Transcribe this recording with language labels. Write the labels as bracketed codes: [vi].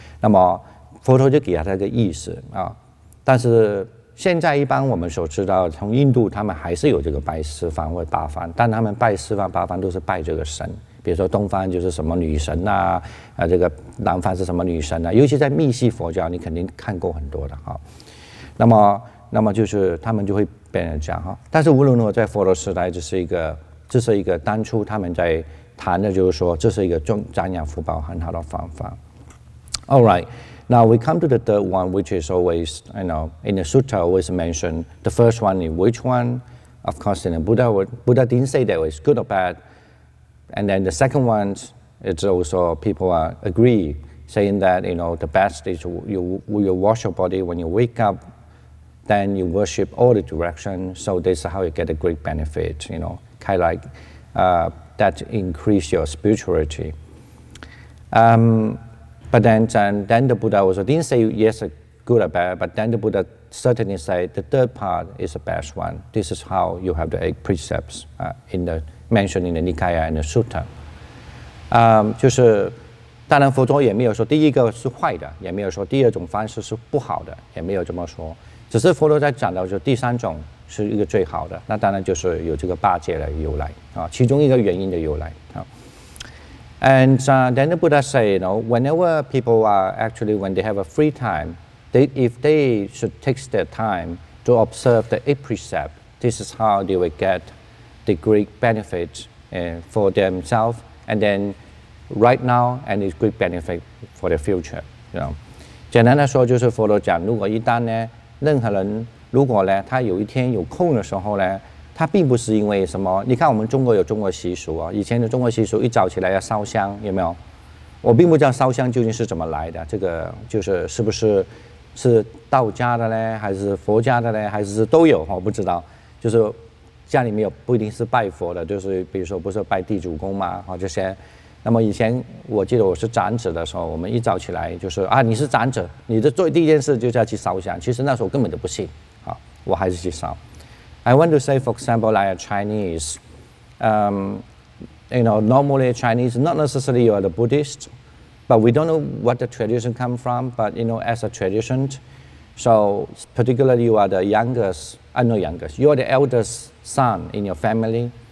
[zh] 那么佛陀就给他这个意思但是现在一般我们所知道，从印度他们还是有这个拜4番或8番，但他们拜4番8番都是拜这个神，比如说东方就是什么女神这个南方是什么女神尤其在密系佛教，你肯定看过很多的那么就是他们就会被人讲但是无论如何，在佛陀时代，这是一个当初他们在谈的，就是说这是一个长养福报很好的方法。 [en] All right. Now we come to the third one, which is always, in the sutta always mentioned. The first one is which one? Of course, in the Buddha didn't say that it's good or bad. And then the second one, it's also people agree, saying that the best is you wash your body when you wake up, then you worship all the directions. So this is how you get a great benefit. Kind of like that increase your spirituality. But then the Buddha also didn't say yes, good or bad, but then the Buddha certainly said the third part is the best one. This is how you have the 8 precepts mentioned in the Nikaya and the Sutta. [zh] 就是当然佛陀也没有说第一个是坏的，也没有说第二种方式是不好的，也没有这么说。只是佛陀在讲到就第3种是一个最好的，那当然就是有这个8戒的由来啊，其中一个原因的由来啊。 [en] And then the Buddha say, whenever people are actually, when they have a free time, if they should take their time to observe the 8 precepts, this is how they will get the great benefit for themselves, and then right now, and it's great benefit for the future. [zh] 简单的说，就是佛陀讲，如果一旦呢，任何人如果呢，他有一天有空的时候呢，他并不是因为什么。你看，我们中国有中国习俗啊，以前的中国习俗一早起来要烧香，有没有？我并不知道烧香究竟是怎么来的，这个就是是不是道家的呢，还是佛家的呢，还是都有？我不知道。就是家里面有不一定是拜佛的，就是比如说不是拜地主公嘛，这些。那么以前我记得我是长子的时候，我们一早起来就是啊，你是长子，你的做第一件事就是要去烧香。其实那时候根本都不信啊，我还是去烧。 [en] I want to say, for example, like a Chinese, normally Chinese, not necessarily you are the Buddhist, but we don't know what the tradition come from. But as a tradition, so particularly you are the youngest, you are the eldest son in your family.